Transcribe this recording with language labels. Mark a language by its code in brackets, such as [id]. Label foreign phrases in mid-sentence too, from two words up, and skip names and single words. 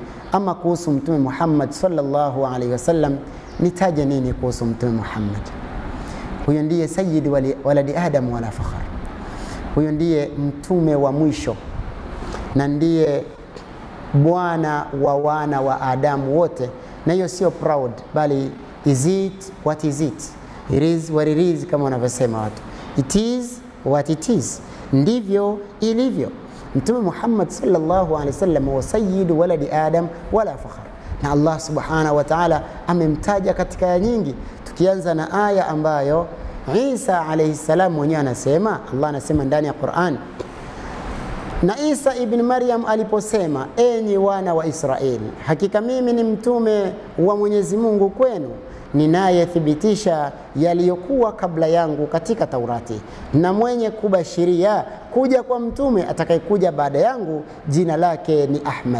[sw] Ama kuhusu Mtume Muhammad [ar] صلى الله عليه وسلم, [sw] nitaje nini kuhusu Mtume Muhammad? Huyo ndiye [ar] سيد ولد آدم ولا فخر. [sw] Huyo ndiye mtume wa mwisho na ndiye bwana wa wana wa Adamu wote, na hiyo sio proud, bali [en] is it what is it? It is what it is, [sw] kama wanavyosema watu. [en] It is what it is, [sw] ndivyo ilivyo. Mtume Muhammad [ar] صلى الله عليه وسلم وسيد ولد آدم ولا فخر, [sw] na Allah [ar] سبحانه وتعالى [sw] amemtaja katika aya nyingi, tukianza na aya ambayo Isa [ar] عليه السلام [sw] mwenyewe anasema, Allah anasema ndani ya Qur'an, na Isa ibn Maryam aliposema, enyi wana wa Israeli, hakika mimi ni mtume wa Mwenyezi Mungu kwenu, ninayethibitisha yaliyokuwa kabla yangu katika Taurati, na mwenye kubashiria kuja kwa mtume atakayekuja baada yangu, jina lake ni Ahmad.